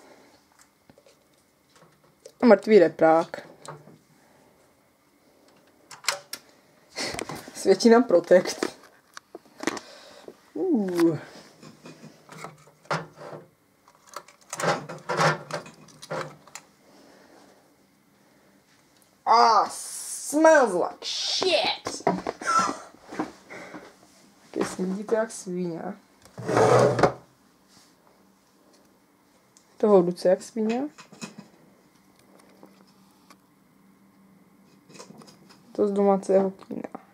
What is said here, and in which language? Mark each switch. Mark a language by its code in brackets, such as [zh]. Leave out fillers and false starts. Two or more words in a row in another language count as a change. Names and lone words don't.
[sk] A mŕtvý reprák. Svieti nám Protect. [en] Smells like shit. [sk] Keď smrdí to jak svinia. To horúce jak svinia. To z domáceho kina.